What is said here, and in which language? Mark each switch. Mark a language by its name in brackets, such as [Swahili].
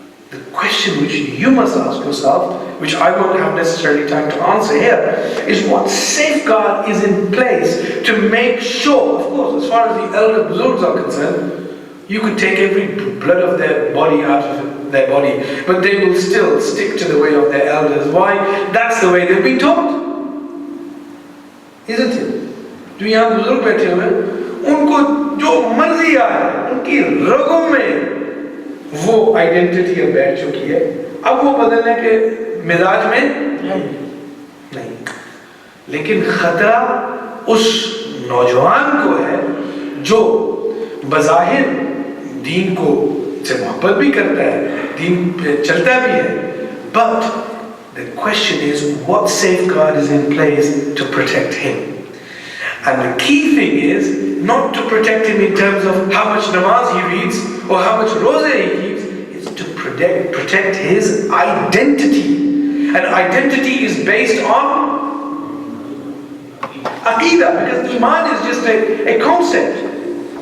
[English] The question which you must ask yourself, which I won't have necessarily time to answer here, is what safeguard is in place to make sure, of course, as far as the elder Buzurgs are concerned, you could take every blood of their body out of their body, but they will still stick to the way of their elders. Why? That's the way they've been taught. Isn't it? [Hindi] जो यहाँ बुजुर्ग बैठे हुए हैं, उनको जो मर्जी आए, उनकी रगों में वो आइडेंटिटी अब बैठ चुकी है. अब वो बदलने के मिजाज में नहीं. लेकिन खतरा उस नौजवान को है जो बज़ाहिर दीन को से मोहब्बत भी करता है, दीन पे चलता भी है, [English] but the question is what safeguard is in place to protect him. And the key thing is not to protect him in terms of how much namaz he reads or how much roza he keeps. It's to protect his identity. And identity is based on Aqidah, because Iman is just a concept.